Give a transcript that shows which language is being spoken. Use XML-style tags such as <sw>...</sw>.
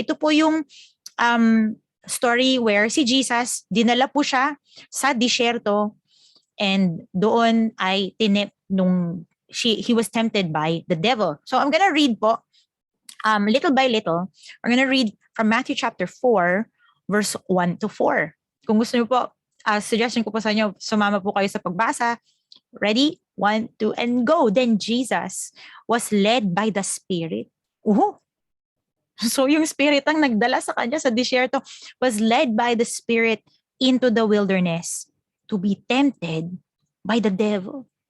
<tl>Ito po yung story where si Jesus, dinala po siya sa disyerto, and doon ay</tl> <en>he was tempted by the devil. So I'm gonna read po, little by little. We're gonna read from Matthew chapter 4, verse 1 to 4.</en> <tl>Kung gusto niyo po, suggestion ko po sa inyo, sumama po kayo sa pagbasa.</tl> <en>Ready? 1, 2, and go. Then Jesus was led by the Spirit. So</en> <tl>yung Spirit ang nagdala sa kanya sa disyerto,</tl> <en>was led by the Spirit into the wilderness to be tempted by the devil.</en>